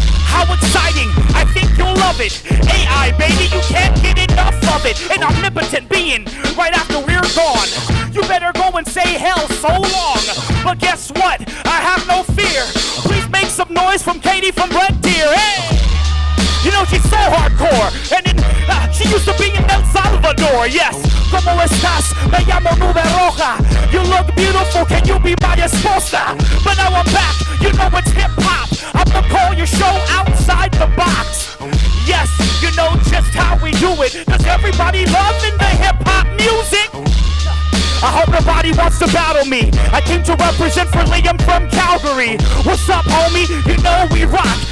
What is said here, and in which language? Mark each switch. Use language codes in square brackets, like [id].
[en] How exciting, I think you'll love it. AI, baby, you can't get enough of it. An omnipotent being, right after we're gone. You better go and say hell so long. But guess what? I have no fear. Please make some noise from Katie from Red Deer. Hey! You know, she's so hardcore. And she used to be in El Salvador. Yes. [es] ¿Cómo estás? Me llamo Nube Roja. [en] You look beautiful, can you be my esposa? But now I'm back, you know it's hip-hop. I'ma call your show outside the box. Yes, you know just how we do it. Does everybody loving the hip-hop music? I hope nobody wants to battle me. I came to represent for Liam from Calgary. What's up, homie? You know we rock.